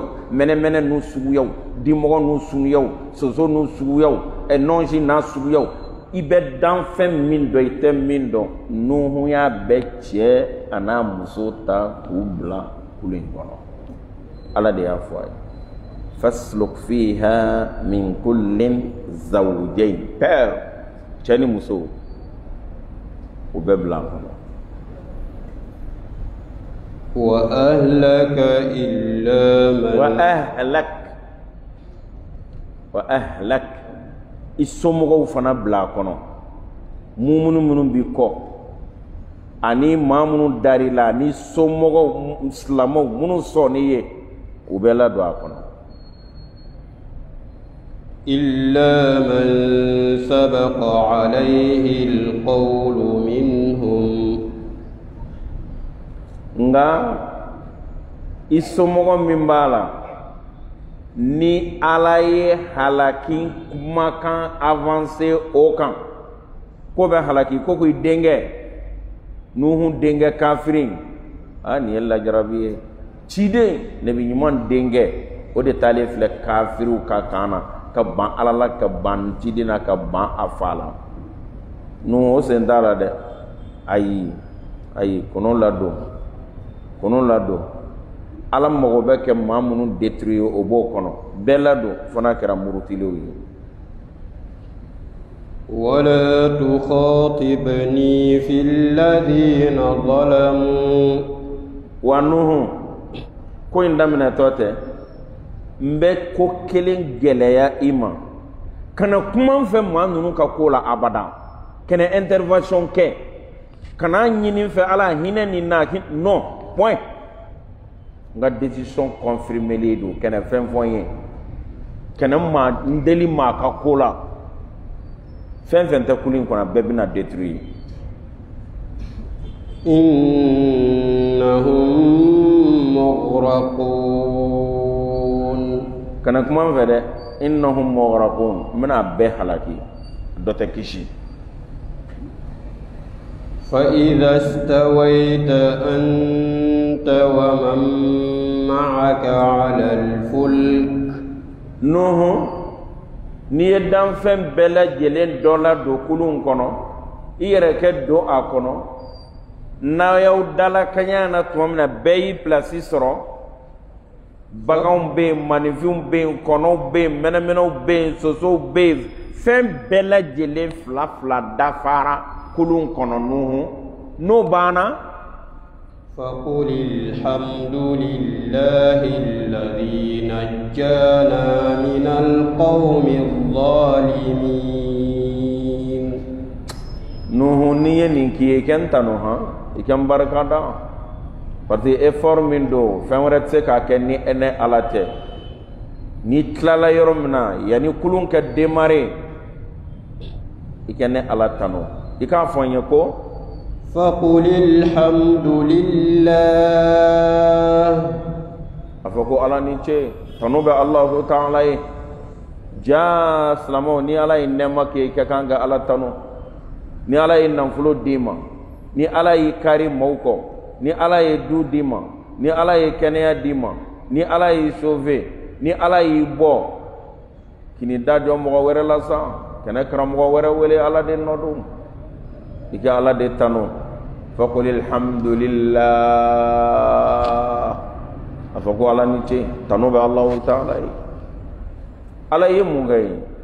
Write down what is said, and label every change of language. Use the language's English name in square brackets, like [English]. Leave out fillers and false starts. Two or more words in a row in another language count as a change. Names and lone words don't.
[Bambara] mɛnɛmɛnɛ n'u suguyaw dimɔgɔ n'u suguyaw soso n'u suguyaw nɔnsi n'a suguyaw i bɛ danfɛn min dɔn i tɛ min dɔn Nuhu y'a bɛɛ cɛ a n'a muso ta k'u bila kulu in kɔnɔ Ala de y'a fɔ a ye [Arabic] فاسلك فيها من كل زوجين [Bambara] pair cɛ ni muso u bɛɛ bila a kɔnɔ [Arabic] وأهلك إلا من [Bambara] وأهلك isomɔgɔw fana bila a kɔnɔ minnu bi kɔ ani maa minnu dar'i la ni somɔgɔw silamɛw minnu sɔnni ye u bɛɛ ladon a kɔnɔ [Arabic] إلا من سبق عليه القول منهم [Bambara] nga isomɔgɔ min b'a la ni Ala ye halaki kumakan avancé o kan ko bɛ halaki ko i denkɛ Nuhu denkɛ kafirin nin ye lajarabi ye ciden nabi ɲuman denkɛ o de taalen filɛ kafiriw ka kan na ka ban Ala la ka ban ciden na ka ban a fa la Nuhu o sen t'a la dɛ ayi kɔnɔ ladon Ala mago bɛ kɛ maa minnu détruire o b'o kɔnɔ bɛɛ ladon fana kɛra murutilenw ye [Arabic] ولا تخاطبني في الذين ظلموا [Bambara] wa Nuhu ko in daminɛtɔ tɛ n bɛ ko kelen gɛlɛya i ma kana kuma n fɛ maa ninnu ka ko la abada kana intervention kɛ kana ɲini n fɛ Ala hinɛ ni na [French] non point [Bambara] n ka [French] décision confirmée [Bambara] don kana fɛn fɔ n ye kana n deli maa ka ko la fɛn fɛn tɛ kulu in kɔnɔ bɛɛ bɛna détruire [Arabic] إنهم مغرقون [Bambara] kana kuma n fɛ dɛ [Arabic] إنهم مغرقون [Bambara] n bɛna bɛɛ halaki dɔ tɛ kisi [Arabic] فإذا استويت أنت ومن معك على الفلك [Bambara] Nuhu n'i ye danfɛn bɛɛ lajɛlen dɔ la don kulun kɔnɔ i yɛrɛ kɛ don a kɔnɔ n'aw y'aw dalakɛɲɛ na tuma min na bɛɛ y'i pilasi sɔrɔ baganw bɛ yen maninfinw bɛ yen kɔnɔw bɛ yen mɛnɛmɛnɛw bɛ yen sosow bɛ yen fɛn bɛɛ lajɛlen fila fila dafara kulun kɔnɔ Nuhu n'o banna [Arabic] فقل الحمد لله الذي نجانا من القوم الظالمين [Bambara] Nuhu ni ye nin k'i ye k'en tanu i k'en barika da [French] parce que [Bambara] effort min do fɛn wɛrɛ tɛ se k'a kɛ ni e ni Ala tɛ ni tilala yɔrɔ min na yanni kulun ka démarrer i k'en ni Ala tanu i k'a fɔ n ye ko [Arabic] فقل الحمد لله [Bambara] a fɔ ko Ala ni ce tanu bɛ Allahu Ta'ala ye ja silamɛw ni Ala ye nɛɛma kɛ i ka kan ka Ala tanu ni Ala ye nafolo d'i ma ni Ala y'i kari maaw kɔ ni Ala ye du d'i ma ni Ala ye kɛnɛya d'i ma ni Ala y'i sauver ni Ala y'i bɔ kini da jɔ mɔgɔ wɛrɛ la sa kɛnɛ karamɔgɔ wɛrɛ wele Ala de nɔ don i ka Ala de tanu [Arabic] فقل الحمد لله [Bambara] a fɔ ko Ala ni ce tanu bɛ Allahu Ta'ala ye Ala ye mun kɛ ye